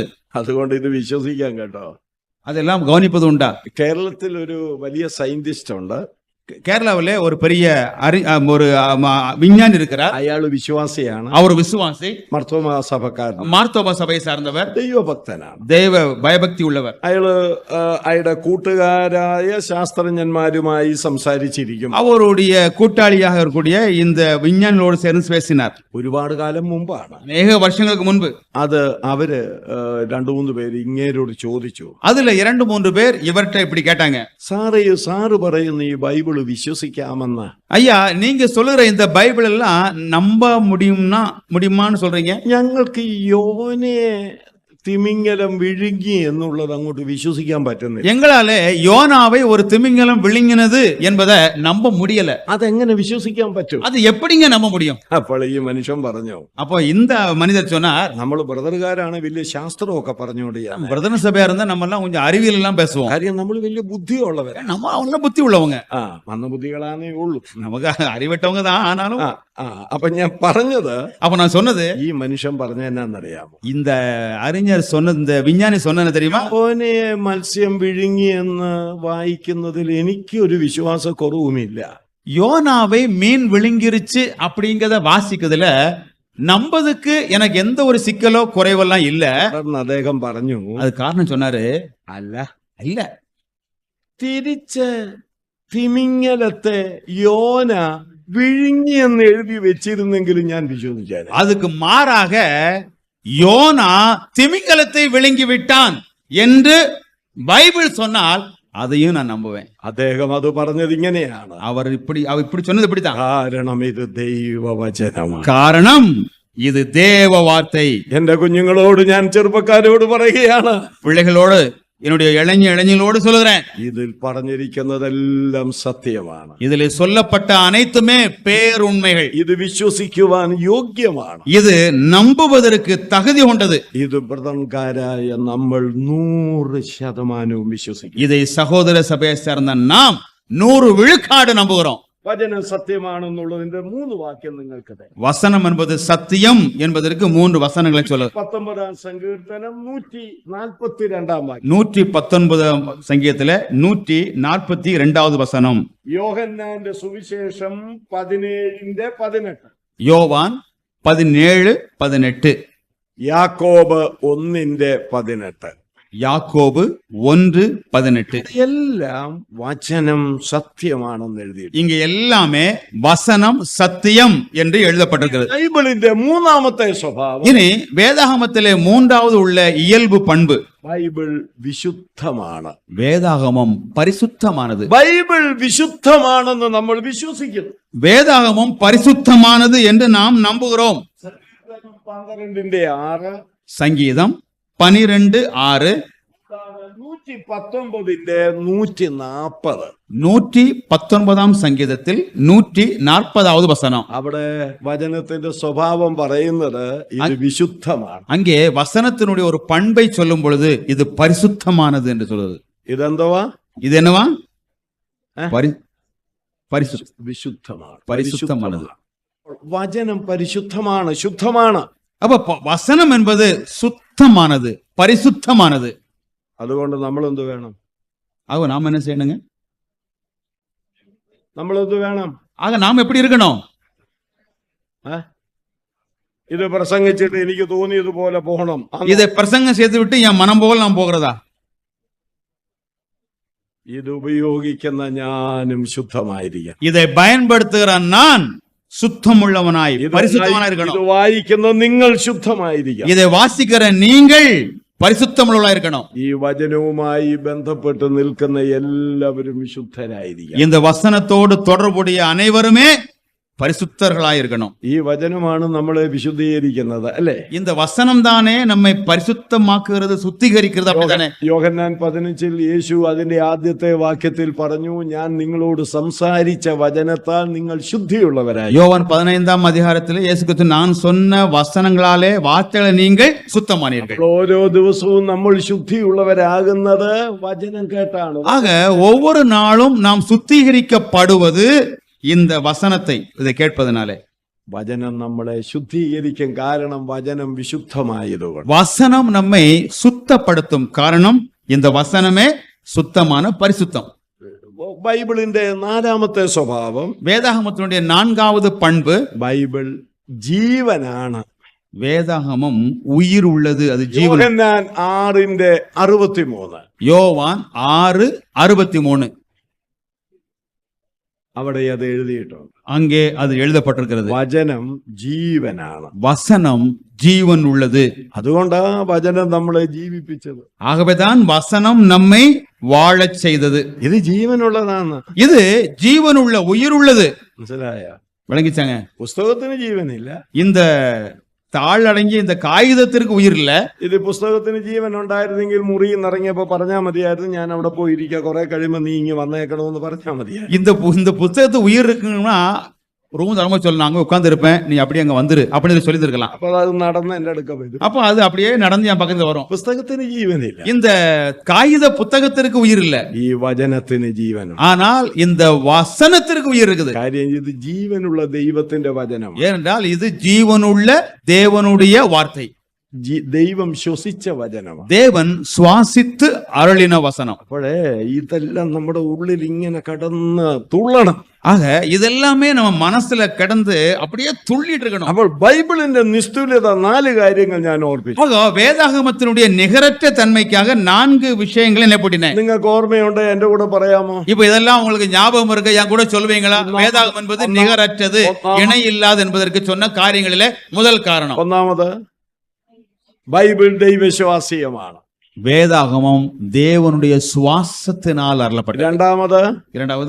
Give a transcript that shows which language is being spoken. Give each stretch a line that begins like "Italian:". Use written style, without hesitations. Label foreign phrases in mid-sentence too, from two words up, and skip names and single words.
Malayalam: അതുകൊണ്ട് ഇത് വിശ്വസിക്കാൻ കേട്ടോ.
Tamil: அதெல்லாம் கவனிப்பது உண்டா?
Malayalam: കേരളത്തിൽ ഒരു വലിയ സയന്റിസ്റ്റ് ഉണ്ട്.
Tamil: கேரளாவிலே ஒரு பெரிய ஒரு விஞ்ஞானி இருக்கிறார்.
Malayalam: അയാൾ വിശ്വാസിയാണ്.
Tamil: அவர் விசுவாசி,
Malayalam: മർത്തോമാ സഭക്കാരൻ,
Tamil: மார்த்தோபா சபையை சார்ந்தவர்,
Malayalam: ദൈവഭക്തനാണ്,
Tamil: தேவ பயபக்தி உள்ளவர்.
Malayalam: അയാളുടെ കൂട്ടുകാരായ ശാസ്ത്രജ്ഞന്മാരുമായി സംസാരിച്ചിരിക്കും.
Tamil: அவருடைய கூட்டாளியாக இருக்கக்கூடிய இந்த விஞ்ஞானிகளோடு சேர்ந்து பேசினார்.
Malayalam: ഒരുപാട് കാലം മുമ്പാണ്,
Tamil: அநேக வருஷங்களுக்கு முன்பு.
Malayalam: അത് അവര് 2-3 പേര് ഇങ്ങേരോട് ചോദിച്ചു.
Tamil: அதுல 2-3 பேர் இவர்கிட்ட இப்படி கேட்டாங்க,
Malayalam: സാറ് പറയുന്ന ഈ ബൈബിള് വിശ്വസിക്കാമെന്ന്.
Tamil: ஐயா, நீங்க சொல்லுற இந்த பைபிள் எல்லாம் நம்ப முடியுமான்னு சொல்றீங்க?
Malayalam: ഞങ്ങൾക്ക് യോനെ തിമിംഗലം വിഴുങ്ങി എന്നുള്ളത് അങ്ങോട്ട് വിശ്വസിക്കാൻ പറ്റുന്നില്ല.
Tamil: எங்களால யோனாவை ஒரு திமிங்கலம் விழுங்கினது என்பதை நம்ப முடியல.
Malayalam: അതെങ്ങനെ വിശ്വസിക്കാൻ പറ്റും?
Tamil: அது எப்படிங்க நம்ப முடியும்?
Malayalam: അപ്പോൾ ഈ മനുഷ്യൻ പറഞ്ഞു.
Tamil: அப்போ இந்த மனிதர் சொன்னார்,
Malayalam: നമ്മൾ ബ്രദറുകാരാണ്, വലിയ ശാസ്ത്രമൊക്കെ പറഞ്ഞുകൊണ്ടിരിക്കുക.
Tamil: பிரதன சபையா இருந்தா நம்ம எல்லாம் கொஞ்சம் அறிவியல் எல்லாம் பேசுவோம்.
Malayalam: കാര്യം നമ്മൾ വലിയ ബുദ്ധിയുള്ളവരാ.
Tamil: நம்ம அவங்க புத்தி உள்ளவங்க.
Malayalam: മന്ദബുദ്ധികളാണേ ഉള്ളൂ.
Tamil: நமக்கு அறிவிட்டவங்க தான். ஆனாலும்
Malayalam: അപ്പൊ ഞാൻ പറഞ്ഞത്,
Tamil: அப்ப நான் சொன்னது,
Malayalam: ഈ മനുഷ്യൻ പറഞ്ഞ എന്നാന്നറിയാമോ?
Tamil: இந்த அறிஞர் சொன்ன, இந்த விஞ்ஞானி சொன்னது தெரியுமா?
Malayalam: ഓനെ മത്സ്യം വിഴുങ്ങി എന്ന് വായിക്കുന്നതിൽ എനിക്ക് ഒരു വിശ്വാസക്കുറവുമില്ല.
Tamil: யோனாவை மீன் விழுங்கிருச்சு அப்படிங்கறத வாசிக்கிறதுல நம்பதுக்கு எனக்கு எந்த ஒரு சிக்கலோ குறைவெல்லாம் இல்ல.
Malayalam: അദ്ദേഹം പറഞ്ഞു,
Tamil: அது காரணம் சொன்னாரு,
Malayalam: അല്ല
Tamil: இல்ல,
Malayalam: തിരിച്ച് തിമിംഗലത്തെ യോന വിഴുങ്ങി എന്ന് എഴുതി വെച്ചിരുന്നെങ്കിലും ഞാൻ വിശ്വസിച്ചാൽ.
Tamil: அதுக்கு மாறாக யோனா திமிங்கலத்தை விழுங்கி விட்டான் என்று பைபிள் சொன்னால் அதையும் நான் நம்புவேன்.
Malayalam: അദ്ദേഹം അത് പറഞ്ഞത് ഇങ്ങനെയാണ്,
Tamil: அவர் இப்படி சொன்னது இப்படித்தான்.
Malayalam: കാരണം ഇത് ദൈവവചനമാണ്.
Tamil: காரணம் இது தேவ வார்த்தை.
Malayalam: എന്റെ കുഞ്ഞുങ്ങളോട് ഞാൻ ചെറുപ്പക്കാരോട് പറയുകയാണ്,
Tamil: பிள்ளைகளோடு, என்னுடைய இளைஞர்களோடு சொல்லுகிறேன்,
Malayalam: ഇതിൽ പറഞ്ഞിരിക്കുന്നതെല്ലാം സത്യമാണ്.
Tamil: இதில் சொல்லப்பட்ட அனைத்துமே பேருண்மைகள்.
Malayalam: ഇത് വിശ്വസിക്കുവാൻ യോഗ്യമാണ്.
Tamil: இது நம்புவதற்கு தகுதி கொண்டது.
Malayalam: ഇത് ബ്രദർക്കാരായ നമ്മൾ 100% വിശ്വസിക്കും.
Tamil: இதை சகோதர சபையை சேர்ந்த நாம் 100 விழுக்காடு நம்புகிறோம்.
Malayalam: വചനം സത്യമാണെന്നുള്ളതിന്റെ 3 വാക്യം നിങ്ങൾക്ക് തരാം.
Tamil: வசனம் என்பது சத்தியம் என்பதற்கு 3 வசனங்களை சொல்ல
Malayalam: 19 സങ്കീർത്തനം 142 വാക്യം.
Tamil: 119 சங்கீதத்துல 142வது வசனம்.
Malayalam: യോഹന്നാന്റെ സുവിശേഷം 17:18.
Tamil: யோவான் 17:18.
Malayalam: യാക്കോബ് 1:18.
Tamil: யாக்கோபு 1:18.
Malayalam: എല്ലാം വചനം സത്യമാണെന്ന് എഴുതി.
Tamil: இங்க எல்லாமே வசனம் சத்தியம் என்று எழுதப்பட்டிருக்கிறது.
Malayalam: ബൈബിളിന്റെ 3ാമത്തെ സ്വഭാവം,
Tamil: இனி வேதாகமத்திலே 3வது உள்ள இயல்பு பண்பு,
Malayalam: ബൈബിൾ വിശുദ്ധമാണ്.
Tamil: வேதாகமம் பரிசுத்தமானது.
Malayalam: ബൈബിൾ വിശുദ്ധമാണെന്ന് നമ്മൾ വിശ്വസിക്കുന്നു.
Tamil: வேதாகமம் பரிசுத்தமானது என்று நாம் நம்புகிறோம்.
Malayalam: 12:6,
Tamil: சங்கீதம் 12:6,
Malayalam: 119:140.
Tamil: 119ஆம் சங்கீதத்தில் 140வது வசனம்.
Malayalam: അവിടെ വചനത്തിന്റെ സ്വഭാവം പറയുന്നത് ഇത് വിശുദ്ധമാണ്.
Tamil: அங்கே வசனத்தினுடைய ஒரு பண்பை சொல்லும் பொழுது இது பரிசுத்தமானது என்று சொல்றது.
Malayalam: ഇതെന്തുവാ?
Tamil: இது என்னவா?
Malayalam: വിശുദ്ധമാണ്.
Tamil: பரிசுத்தமானது.
Malayalam: വചനം പരിശുദ്ധമാണ്, ശുദ്ധമാണ്.
Tamil: அப்ப வசனம் என்பது சுத்தமானது, பரிசுத்தமானது.
Malayalam: അതുകൊണ്ട് നമ്മൾ എന്ത് വേണം?
Tamil: ஆக நாம் என்ன செய்யணுங்க?
Malayalam: നമ്മൾ എന്ത് വേണം?
Tamil: ஆக நாம் எப்படி இருக்கணும்?
Malayalam: ഇത് പ്രസംഗിച്ചിട്ട് എനിക്ക് തോന്നിയതുപോലെ പോകണം,
Tamil: இதை பிரசங்கம் செய்து விட்டு என் மனம் போல நாம் போகிறதா?
Malayalam: ഇത് ഉപയോഗിക്കുന്ന ഞാനും ശുദ്ധമായിരിക്കണം.
Tamil: இதை பயன்படுத்துகிற நான் சுத்தமுள்ளவனாய் பரிசுத்தவனாய் இருக்கணும்.
Malayalam: ഇത് വായിക്കുന്ന നിങ്ങൾ ശുദ്ധമായിരിക്കണം.
Tamil: இதை வாசிக்கிற நீங்கள் பரிசுத்தமுள்ளவர்களாய் இருக்கணும்.
Malayalam: ഈ വചനവുമായി ബന്ധപ്പെട്ട് നിൽക്കുന്ന എല്ലാവരും വിശുദ്ധരായിരിക്കണം.
Tamil: இந்த வசனத்தோடு தொடர்புடைய அனைவருமே பரிசுத்தர்களாய் இருக்கணும்.
Malayalam: ഈ വചനമാണ് നമ്മളെ വിശുദ്ധീകരിക്കുന്നത്, അല്ലേ?
Tamil: இந்த வசனம் தானே நம்மை பரிசுத்தமாக்குகிறது, சுத்திகரிக்கிறது. அப்படித்தானே?
Malayalam: യോഹന്നാൻ 15 യേശു അതിന്റെ ആദ്യത്തെ വാക്യത്തിൽ പറഞ്ഞു, ഞാൻ നിങ്ങളോട് സംസാരിച്ച വചനത്താൽ നിങ്ങൾ ശുദ്ധിയുള്ളവരായി.
Tamil: யோவான் 15ஆம் அதிகாரத்தில் இயேசு கிறிஸ்து நான் சொன்ன வசனங்களாலே வார்த்தைகளை நீங்கள் சுத்தமானீர்கள்.
Malayalam: ഓരോ ദിവസവും നമ്മൾ ശുദ്ധിയുള്ളവരാകുന്നത് വചനം കേട്ടാണ്.
Tamil: ஆக ஒவ்வொரு நாளும் நாம் சுத்திகரிக்கப்படுவது இந்த வசனத்தை இதை கேட்பதனாலே.
Malayalam: വചനം നമ്മളെ ശുദ്ധീകരിക്കും, കാരണം വചനം വിശുദ്ധമായതുകൊണ്ട്.
Tamil: வசனம் நம்மை சுத்தப்படுத்தும், காரணம் இந்த வசனமே சுத்தமான பரிசுத்தம்.
Malayalam: ബൈബിളിന്റെ 4ാമത്തെ സ്വഭാവം,
Tamil: வேதாகமத்தினுடைய 4வது பண்பு,
Malayalam: ബൈബിൾ ജീവനാണ്.
Tamil: வேதாகமம் உயிர் உள்ளது, அது ஜீவன்.
Malayalam: യോഹന്നാൻ 6:63.
Tamil: யோவான் 6:63.
Malayalam: അവിടെ അത് എഴുതിയിട്ടുണ്ട്.
Tamil: அங்கே அது எழுதப்பட்டிருக்கிறது.
Malayalam: വചനം ജീവനാണ്.
Tamil: வசனம் ஜீவன் உள்ளது.
Malayalam: അതുകൊണ്ടാ വചനം നമ്മളെ ജീവിപ്പിച്ചത്.
Tamil: ஆகவேதான் வசனம் நம்மை வாழச் செய்தது.
Malayalam: ഇത് ജീവനുള്ളതാണ്.
Tamil: இது ஜீவன் உள்ள, உயிர் உள்ளது.
Malayalam: മനസ്സിലായ?
Tamil: விளங்கிச்சாங்க?
Malayalam: പുസ്തകത്തിന് ജീവനില്ല.
Tamil: இந்த தாள் அடங்கிய இந்த காகிதத்திற்கு உயிர் இல்ல.
Malayalam: ഇത് പുസ്തകത്തിന് ജീവൻ ഉണ്ടായിരുന്നെങ്കിൽ മുറിയിൽ നിന്ന് ഇറങ്ങിയപ്പോ പറഞ്ഞാൽ മതിയായിരുന്നു, ഞാൻ അവിടെ പോയിരിക്കുക, കുറെ കഴിയുമ്പോ നീ ഇങ്ങ് വന്നേക്കണമെന്ന് പറഞ്ഞാൽ മതിയായിരുന്നു.
Tamil: இந்த புத்தகத்து உயிர் இருக்குன்னா ரூம் தரமா சொல்ல அங்க உட்கார்ந்து இருப்பேன், நீ அப்படியே அங்க வந்துரு அப்படின்னு சொல்லி இருக்கலாம்.
Malayalam: അപ്പൊ അത് നടന്ന് എന്റെ അടുക്ക വരും.
Tamil: அப்ப அது அப்படியே நடந்து என் பக்கத்துல வரும்.
Malayalam: പുസ്തകത്തിന് ജീവനില്ല.
Tamil: இந்த காகித புத்தகத்திற்கு உயிர் இல்ல.
Malayalam: ഈ വചനത്തിന് ജീവനുണ്ട്.
Tamil: ஆனால் இந்த வசனத்திற்கு உயிர் இருக்குது.
Malayalam: കാര്യം ഇത് ജീവനുള്ള ദൈവത്തിന്റെ വചനം.
Tamil: ஏனென்றால் இது ஜீவனுள்ள தேவனுடைய வார்த்தை.
Malayalam: ദൈവം ശ്വസിച്ച വചനമാണ്.
Tamil: தேவன் சுவாசித்து அருளின வசனம்.
Malayalam: അപ്പോഴേ ഇതെല്ലാം നമ്മുടെ ഉള്ളിൽ ഇങ്ങനെ കടന്ന് തുള്ളണം.
Tamil: ஆக இதெல்லாமே நம்ம மனசுல கிடந்து அப்படியே துள்ளிட்டு இருக்கணும்.
Malayalam: അപ്പോൾ ബൈബിളിന്റെ നിസ്തുല്യത 4 കാര്യങ്ങൾ ഞാൻ ഓർപ്പിച്ചു.
Tamil: ஆக வேதாகமத்தினுடைய நிகரற்ற தன்மைக்காக 4 விஷயங்களை நினைப்பட்டினேன்.
Malayalam: നിങ്ങൾക്ക് ഓർമ്മയുണ്ട്? എന്റെ കൂടെ പറയാമോ?
Tamil: இப்ப இதெல்லாம் உங்களுக்கு ஞாபகம் இருக்கு? என் கூட சொல்லுவீங்களா? வேதாகம் என்பது நிகரற்றது, இணை இல்லாது என்பதற்கு சொன்ன காரியங்களிலே முதல் காரணம்.
Malayalam: ഒന്നാമത്, ബൈബിൾ ദൈവശ്വാസീയമാണ്.
Tamil: வேதாகமம் தேவனுடைய சுவாசத்தினால் அருளப்பட்டது. இரண்டாவது